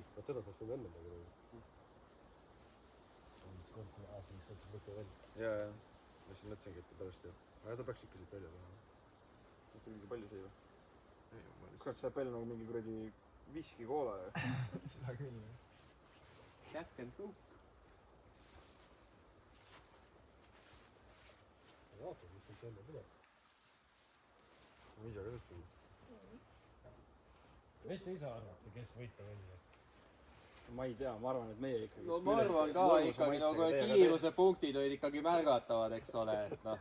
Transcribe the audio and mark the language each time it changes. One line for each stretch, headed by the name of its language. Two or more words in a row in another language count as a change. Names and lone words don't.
Estonian: Vaat seda saaks nagu enne nagu. Jaa. Ma siis mõtlesingi, et ta pärast jääb. Aga ta peaks ikka siit välja tulema. See mingi palju sõi või? Kurat, saab välja nagu mingi kuradi viski koola. Seda küll.
English: Jack and Coke.
Estonian: Vaata, mis nüüd välja tuleb. Ma ise ka ütlesin. Mis te ise arvate, kes võita välja? Ma ei tea, ma arvan, et meie ikkagi... No ma arvan ka ikkagi nagu kiiruse punktid olid ikkagi märgatavad, eks ole, et noh.